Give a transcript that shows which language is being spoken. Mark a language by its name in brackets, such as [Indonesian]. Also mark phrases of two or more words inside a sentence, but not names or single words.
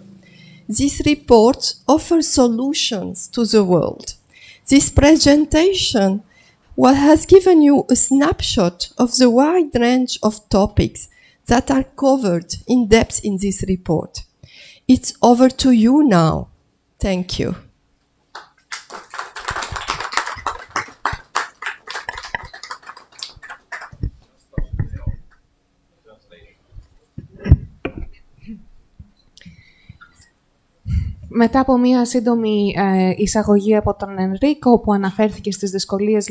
[English] This report offers solutions to the world. This presentation has given you a snapshot of the wide range of topics that are covered in depth in this report. It's over to you now. Thank you. [Greek] Μετά από μία σύντομη εισαγωγή από τον Ενρίκο, που αναφέρθηκε στις δυσκολίες